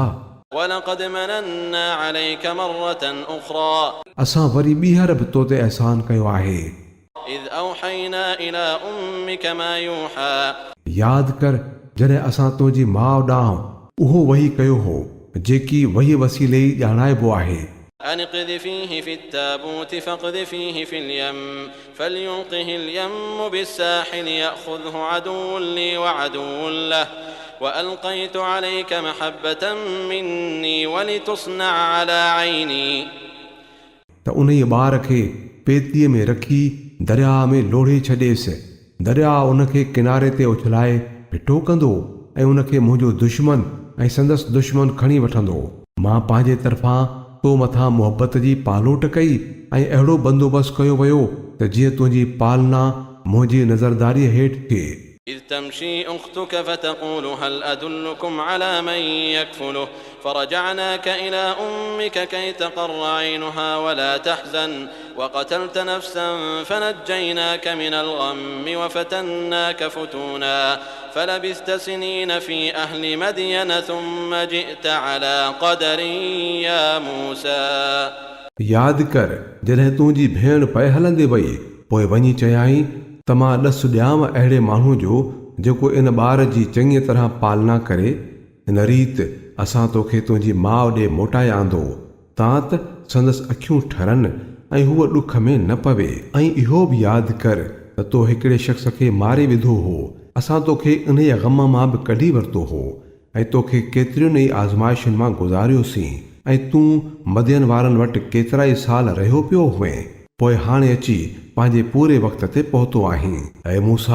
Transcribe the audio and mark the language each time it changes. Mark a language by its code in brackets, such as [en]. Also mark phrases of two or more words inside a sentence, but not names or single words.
[ar] ولقد مننا عليك مرة أخرى [sd] असां वरी ॿीहर बि तो ते अहसान कयो आहे [ar] إذ أوحينا إلى أمك ما يوحى [sd] यादि कर जॾहिं असां तुंहिंजी माउ ॾांहुं उहो वही कयो हो जेकी वही वसीले ई ॼाणाइबो आहे [ar] أن اقذفيه في التابوت فاقذفيه في اليم فليلقه اليم بالساحل يأخذه عدو لي وعدو له وألقيت عليك محبة مني ولتصنع على عيني [sd] त उन ई ॿार खे पेतीअ में रखी दरिया में लोढ़े छॾेसि दरिया उनखे किनारे ते उछलाए फिटो कंदो ऐं उनखे मुंहिंजो दुश्मन ऐं संदसि दुश्मन खणी वठंदो मां पंहिंजे तरफ़ां तो मथां मुहबत जी पालोट कई ऐं अहिड़ो बंदोबस्तु कयो वियो त जीअं तुंहिंजी पालना मुंहिंजी नज़रदारीअ हेठि थिए [ar] إذ تمشي أختك فتقول هل أدلكم على من يكفله فرجعناك إلى أمك كي تقر عينها ولا تحزن وقتلت نفسا فنجيناك من الغم وفتناك فتونا فلبثت سنين في أهل مدين ثم جئت على قدر يا موسى [sd] यादि कर जॾहिं तुंहिंजी भेण पए हलंदे वई पोइ वञी चयाईं त मां ॾसु ॾियांव अहिड़े माण्हू जो जेको इन ॿार जी चङी तरह पालना करे हिन रीति असां तोखे तुंहिंजी माउ ॾे मोटाए आंदो तां त संदसि अखियूं ठरनि ऐं हूअ ॾुख में न पवे ऐं इहो बि यादि कर त तो हिकिड़े शख़्स खे मारे विधो हो असां तोखे इन ई ग़म मां बि कढी वरितो हो ऐं तोखे केतिरियुनि ई आज़माइशुनि मां गुज़ारियोसीं ऐं तूं मदियन वारनि वटि केतिरा ई साल रहियो पियो हुए पोइ हाणे अची पंहिंजे पूरे वक़्त ते पहुतो आहीं ऐं मूसा